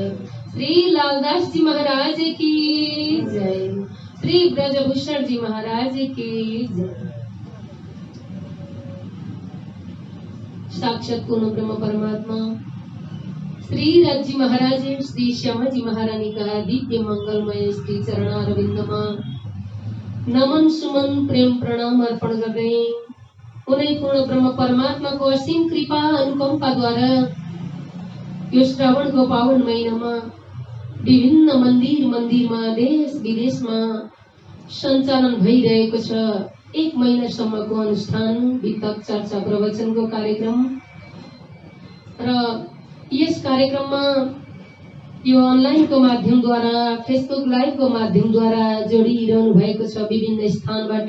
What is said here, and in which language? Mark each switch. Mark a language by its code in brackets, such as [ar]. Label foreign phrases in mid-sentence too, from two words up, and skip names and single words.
[hi] श्री लालदास जी महाराज की जय। श्री ब्रजभूषण जी महाराज की जय। [ne] साक्षात पूर्ण ब्रह्म परमात्मा श्री राज जी महाराज श्री श्यामा जी महारानी का दिव्य मंगलमय श्री चरणारविंदमा नमन सुमन प्रेम प्रणाम अर्पण गर्दै उनै पूर्ण ब्रह्म परमात्मा को असीम कृपा अनुकंपा द्वारा यो श्रावण को पावन महीनामा विभिन्न मंदिर में देश विदेश में संचालन भइरहेको छ। एक महिनासम्मको अनुष्ठान वितक चर्चा प्रवचन को कार्यक्रम र यस कार्यक्रम में यो अनलाइनको माध्यमद्वारा फेसबुक लाइभको माध्यमद्वारा जोडिरहनु भएको छ विभिन्न स्थानबाट।